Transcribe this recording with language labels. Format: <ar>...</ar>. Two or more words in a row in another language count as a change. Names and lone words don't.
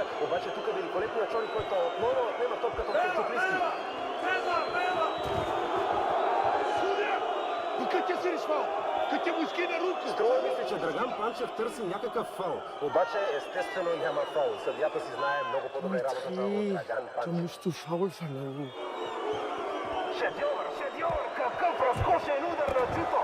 <bg>Обаче тук великолепният Чори, който отново отнема топката от Черчуклийски. И къде си решвал? Къде му скина рука? Струва ми се, че Драган Панчев търси някакъв фаул. Обаче естествено няма фаул. Съдията си знае много по-добре работата от Драган Панчев.</bg> <de>Musst du faul verlangen.</de> <bg>Шедьор, какъв разкошен удар на Чуто!</bg>